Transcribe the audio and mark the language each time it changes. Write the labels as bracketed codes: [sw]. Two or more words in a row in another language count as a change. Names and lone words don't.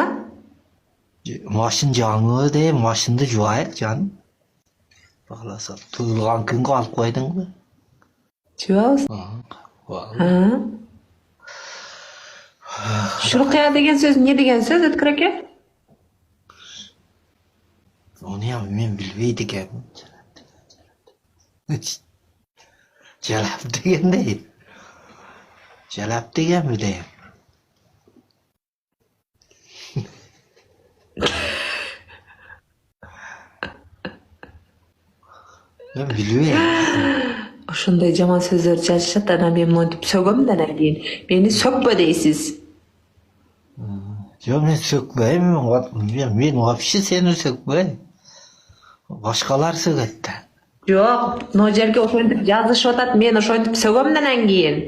[ky] Машин жаңы де, машинды жуайык, жаным. Бааласа, туылган күнгө алып койдуңбу? Жуабыз? Шуркуя деген сөз не деген сөз, Өткөр аке? [uz] Onu men bilbeydi ekanman. Jalab degan deydi. Jalab deganmi deydi. Men bilbeyim. [ky] Ошондой жаман сөздөр жазышат, анан мен монтип сөгөм да анан кийин мени сөкпө дейсиз. Жок, мен сөкпөйм. Мен вообще сени сөкпөйм. Башкалар сөгөт да. Жок, но жерге ошентип жазышып атат, мен ошентип сөгөм да анан кийин.